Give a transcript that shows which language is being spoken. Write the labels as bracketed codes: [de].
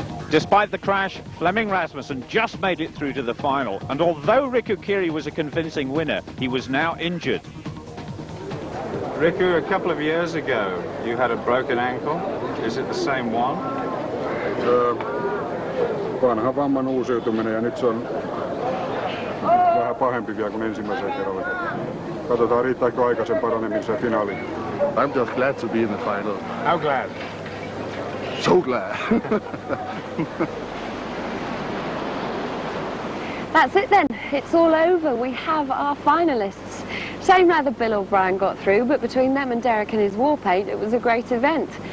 [en] Despite the crash, Flemming Rasmussen just made it through to the final. And although Riku Keary was a convincing winner, he was now injured. Riku, a couple of years ago, you had a broken ankle. Is it the same one? [fi] Vanha vamman uusiutuminen ja nyt se on vähän pahempi vielä kuin ensimmäisellä kerralla. Katsotaan riittääkö aika sen paranemiseen finaaliin. [en] I'm just glad to be in the final. How glad? So glad. That's it then. It's all over. We have our finalists. Shame neither Bill or Brian got through, but between them and Derek and his war paint, it was a great event.